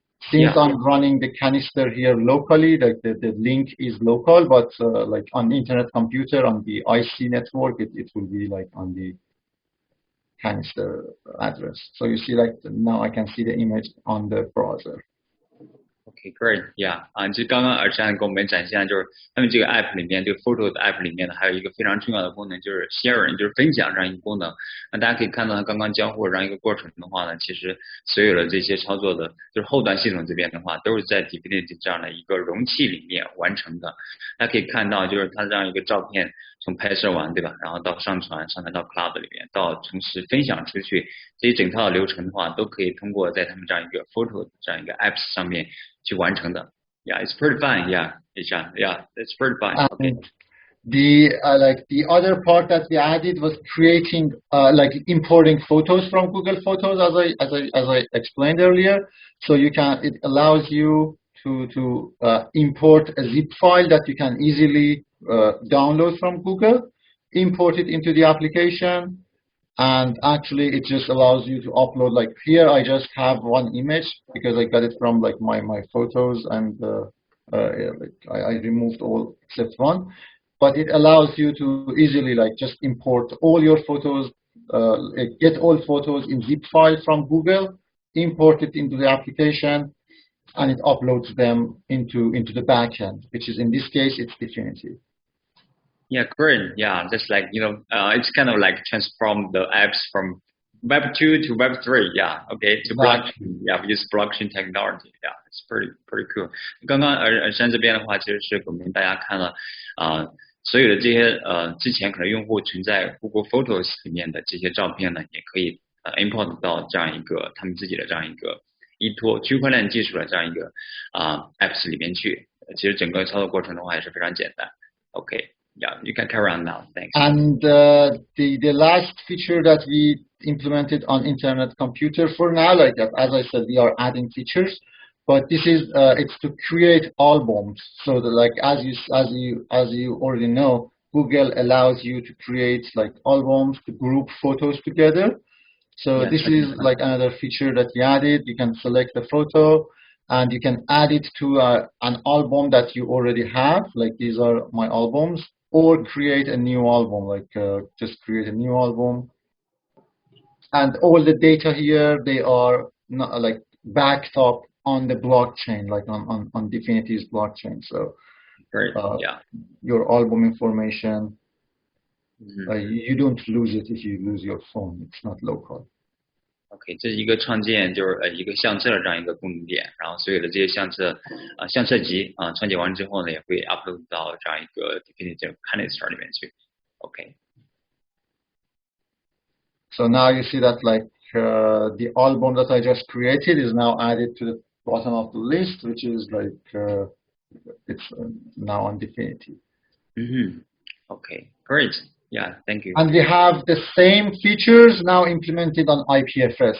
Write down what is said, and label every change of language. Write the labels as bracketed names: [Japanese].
[English] Since I'm running the canister here locally, like the link is local, but like on the internet computer, on the IC network, it will be like on the canister address. So you see, like now I can see the image on the browser. Okay, great, yeah， [Chinese] 就刚刚Ehsan给我们展现，就是他们这个 app 里面，这个 photo 的 app 里面呢，还有一个非常重要的功能，就是 sharing， 就是分享这样一个功能。那大家可以看到，刚刚交互这样一个过程的话呢，其实所有的这些操作的，就是后端系统这边的话，都是在 Divinity 这样的一个容器里面完成的。大家可以看到，就是它这样一个照片从拍摄完，对吧？然后到上传到 cloud 里面，到同时分享出去，这一整套的流程的话，都可以通过在他们这样一个 photo 这样一个 apps 上面去完成的。 [English] Yeah, it's pretty fun. Yeah, Ehsan. Yeah, it's pretty fun. Okay. The like the other part that we added was creating like importing photos from Google Photos, as I explained earlier. So you can, it allows you to import a zip file that you can easily download from Google, import it into the application, and actually it just allows you to upload. Like here I just have one image because I got it from like my photos, and like I removed all except one, but it allows you to easily like just import all your photos, get all photos in zip file from Google, import it into the application, and it uploads them into the backend, which is in this case it's Divinity. Yeah, great. Yeah, just like, you know, it's kind of like transform the apps from Web 2 to Web 3. Yeah, okay, to blockchain. Yeah, we use blockchain technology. Yeah, it's pretty cool. [Chinese] 刚刚Ehsan这边的话，其实是给我们大家看了所有的这些之前可能用户存在 Google Photos 里面的这些照片呢，也可以import 到这样一个他们自己的这样一个依托区块链技术的这样一个apps 里面去。其实整个操作过程的话也是非常简单。 [English] Okay. Yeah, you can carry on now. Thanks. And the last feature that we implemented on Internet Computer for now, like as I said, we are adding features, but this is it's to create albums. So that, like as you already know, Google allows you to create like albums, to group photos together. So yes, this is like another feature that we added. You can select the photo, and you can add it to an album that you already have. Like these are my albums. Or create a new album, like just create a new album. And all the data here, they are not, like backed up on the blockchain, like on Divinity's blockchain. So great. Yeah, your album information, you don't lose it if you lose your phone. It's not local. [Chinese] OK， 这是一个创建，就是一个相册的这样一个功能点，然后所有的这些相册相册集创建完之后呢，也会 upload 到这样一个 Divinity canister 里面去。 OK。 [English] So now you see that like the album that I just created is now added to the bottom of the list, which is like it's now on Divinity. OK, great. Yeah, thank you. And we have the same features now implemented on IPFS.